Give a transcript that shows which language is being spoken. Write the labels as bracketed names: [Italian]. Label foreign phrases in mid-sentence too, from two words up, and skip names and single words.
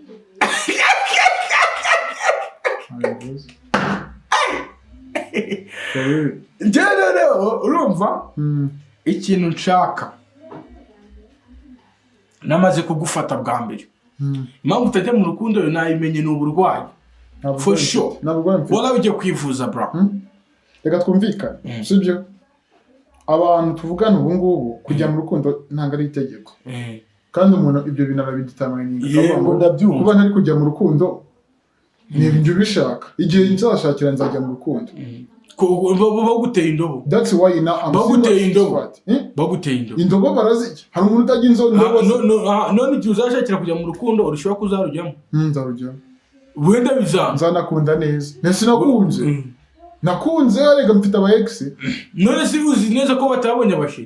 [Kinyarwanda] Rero urumva ikintu nshaka namaze kugufata bwa mbere. Impamvu utajya mu rukundo yo nayimenye n'uburwayi. [English] For sure. [Kinyarwanda] Wala ujye kwivuza bra. Reka twumvikane. Sibyo? Abantu tuvugana ubu ngubu kujya mu rukundo ntabwo ari itegeko. Kandi umuntu ibyo bintu arabidetermininga. Kuba ntari kujya mu rukundo ni ibyo bishaka. Igihe nzashakira nzajya mu rukundo. Baguteye indobo. [English] That's why I'm [Kinyarwanda] baguteye indobo. Baguteye indobo. Indobo barazijya. Hari umuntu utajya indobo. None igihe uzashakira kujya mu rukundo urashobora kuzarujyamo. Nzarujyamo. Wenda bizanga. Nzanakunda neza. Nese nakunze. Nakunze arega mfite aba ex. None si uzi neza ko batabonye abashiri.